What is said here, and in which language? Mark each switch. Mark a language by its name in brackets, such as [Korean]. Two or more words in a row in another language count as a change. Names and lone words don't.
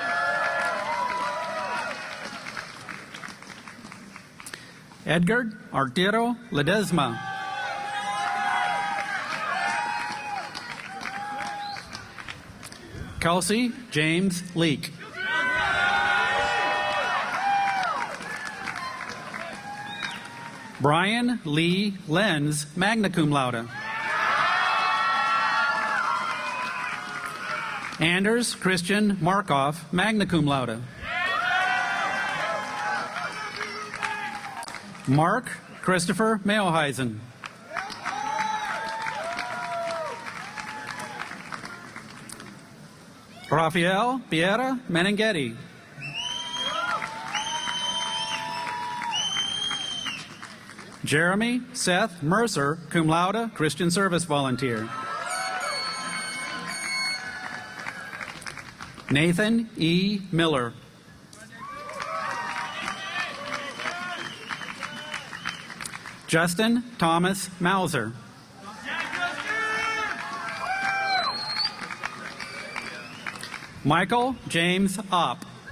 [English] Edgar Arturo Ledesma. Kelsey James Leake. Brian Lee Lenz, [Latin] magna cum laude. [English] Anders Christian Markov, [Latin] magna cum laude. [English] Mark Christopher Mailheisen. Rafael Piera Menenghetti. Jeremy Seth Mercer, [Latin] cum laude, [English] Christian Service Volunteer. Nathan E. Miller. Justin Thomas Mauser. Michael James Opp.